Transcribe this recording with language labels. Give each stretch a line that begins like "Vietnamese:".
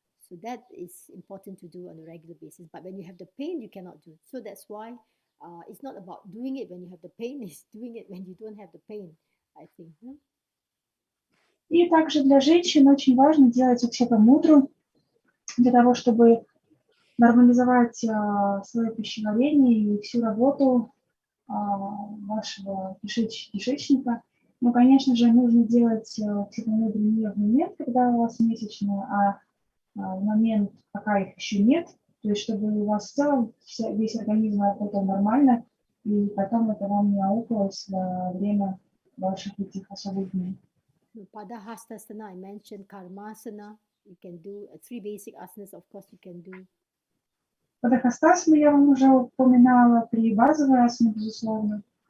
English: So that is important to do on a regular basis. But when you have the pain, you cannot do it. So that's why it's not about doing it when you have the pain, it's doing it when you don't have the pain, I think.
Russian: И также для женщин очень важно делать Уксепа мудру для того, чтобы нормализовать свое пищеварение и всю работу вашего кишечника. Но, конечно же, нужно делать психомудру не в момент, когда у вас месячные, а в момент, пока их еще нет. То есть, чтобы у вас в целом весь организм работал нормально, и потом это вам не аукалось во время ваших этих особых дней.
English: Padahastasana, I mentioned Karmasana. You can do 3 basic asanas, of course, you can do.
Russian: Падахастасану я вам уже упоминала, 3 базовые асаны, безусловно.